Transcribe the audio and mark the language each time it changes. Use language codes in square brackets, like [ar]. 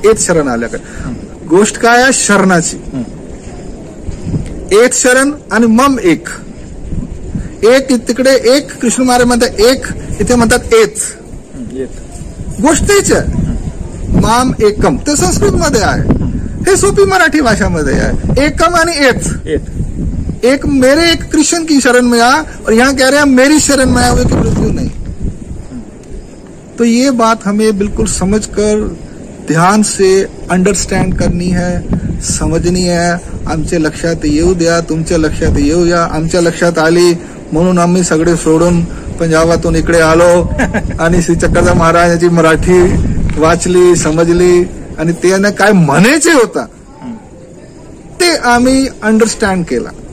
[mr] एत शरण आल्या काही. गोष्ट काय आहे? शरणाची. एत शरण आणि मम एक. एक तिकडे एक कृष्ण महाराज म्हणतात एक, इथे म्हणतात एत. गोष्ट तेच आहे. माम एकम ते संस्कृत मध्ये आहे, हे सोपी मराठी भाषामध्ये आहे. एकम आणि एत. [hi] एक मेरे एक कृष्ण की शरण में आ, और यहाँ कह रहे हैं मेरी शरण में आओगे कि मृत्यु नहीं. तो ये बात हमें बिल्कुल समझकर ध्यान से अंडरस्टँड करनी है, समजनी है. [mr] आमच्या लक्षात येऊ द्या, तुमच्या लक्षात येऊ द्या. आमच्या लक्षात आली म्हणून आम्ही सगळे सोडून पंजाबातून इकडे आलो आणि श्री चक्रधर महाराजांची मराठी वाचली, समजली आणि त्याने काय म्हणायचे होता ते आम्ही अंडरस्टँड केला.